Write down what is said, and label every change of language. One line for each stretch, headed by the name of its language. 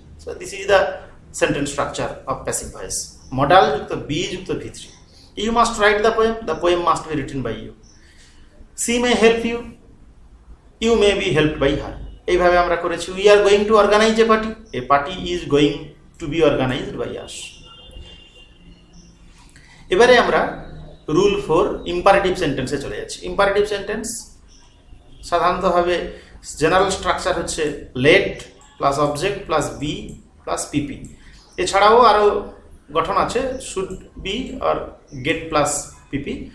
English: So this is the sentence structure of passive voice.
Bangla: Modal যুক্ত B যুক্ত V3।
English: You must write the poem must be written by you. She may help you, you may be helped by her.
Bangla: এইভাবে আমরা করেছি।
English: We are going to organize a party is going to be organized by us.
Bangla: এবারে আমরা rule 4 imperative সেন্টেন্সে চলে যাচ্ছি। Imperative sentence সাধারণতভাবে general structure হচ্ছে let plus object plus B plus পিপি। এছাড়াও আরও গঠন আছে, should be আর gate plus PP.